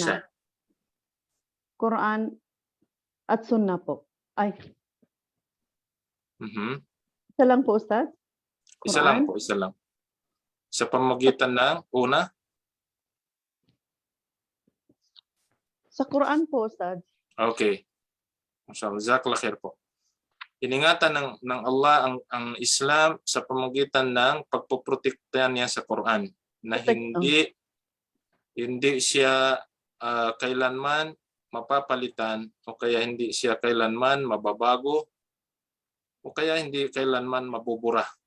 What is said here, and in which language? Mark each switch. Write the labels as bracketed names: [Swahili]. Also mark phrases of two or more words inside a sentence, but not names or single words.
[Filipino] Sunnah. Quran at Sunnah po. Isa lang po, Ustaz? Isa lang po, isa lang. Sa pamamagitan ng una? Sa Quran po, Ustaz. [Arabic] Okay. ما شاء الله، جزاك الله خير po. [Filipino] Iningatan ng Allah ang Islam sa pamamagitan ng pagpoprotekta niya sa Quran na hindi siya kailanman mapapalitan o kaya hindi siya kailanman mababago o kaya hindi kailanman mabubura.